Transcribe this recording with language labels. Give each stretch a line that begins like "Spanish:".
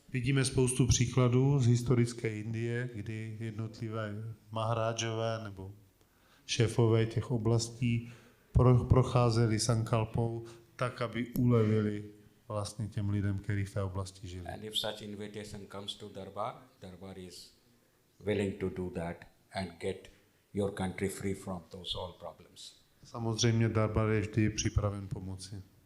Czech: Vidíme spoustu příkladů z historické Indie, kdy jednotlivé maharážové nebo šéfové těch oblastí procházeli sankalpou tak, aby ulevili vlastně těm lidem, kteří v té oblasti žili.
English: And if such invitation comes to Darbar, Darbar is willing to do that and get your country free from those all problems.
Czech: Samozřejmě Darbar je vždy připraven pomoci.